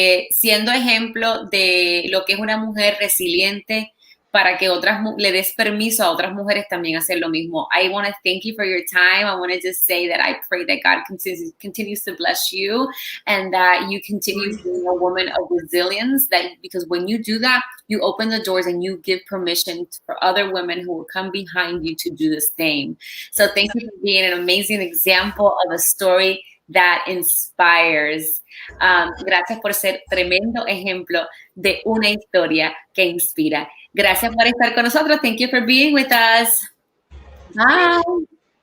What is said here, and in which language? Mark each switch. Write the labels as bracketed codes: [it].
[es] Siendo ejemplo de lo que es una mujer resiliente, para que le des permiso a otras mujeres también hacer lo mismo. [en] I want to thank you for your time. I want to just say that I pray that God continues to bless you and that you continue being a woman of resilience, because when you do that, you open the doors and you give permission for other women who will come behind you to do the same. So thank you for being an amazing example of a story that inspires. [es] Gracias por ser tremendo ejemplo de una historia que inspira. Gracias por estar con nosotros. [en] Thank you for being with us. Bye.